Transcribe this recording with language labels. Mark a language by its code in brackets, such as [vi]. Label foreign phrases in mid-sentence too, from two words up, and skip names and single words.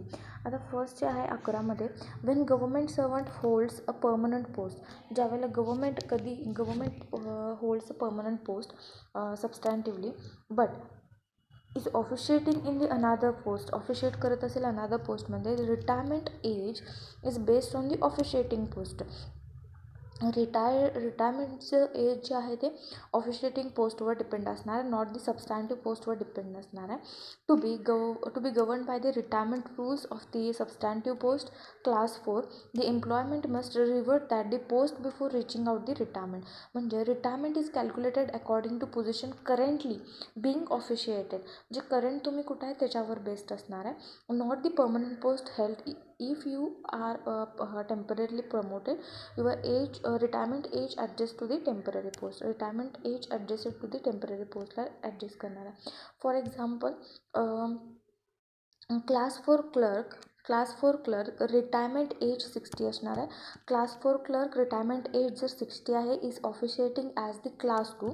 [mr] आता फर्स्ट जे आहे 11मध्ये, [en] when government servant holds a permanent post, ज्यावेळेला government holds a permanent post substantively but is officiating in the another post, [mr] ऑफिशिएट करत असेल अनादर पोस्टमध्ये, [en] retirement age is based on the officiating post. [mr] रिटायरमेंटचं एज जे आहे ते ऑफिशिएटिंग पोस्टवर डिपेंड असणार आहे, [en] नॉट दी सबस्टँटिव्ह [mr] पोस्टवर डिपेंड असणार आहे. [en] to be govern by the retirement rules of the substantive post class 4, the employment must revert that the post before reaching out the retirement, म्हणजे retirement is calculated according to position currently being officiated, [mr] जे करंट तुम्ही कुठं आहे त्याच्यावर बेस्ड असणार आहे, [en] not the permanent post held. if you are temporarily promoted, your age retirement age adjust to the temporary post, retirement age adjusted to the temporary [mr] पोस्टला ॲडजस्ट करणार आहे. [en] for example class 4 clerk class 4 clerk retirement age 60 [mr] असणार आहे. [en] class 4 clerk retirement age [mr] जर 60 आहे [en] is officiating as the class 2.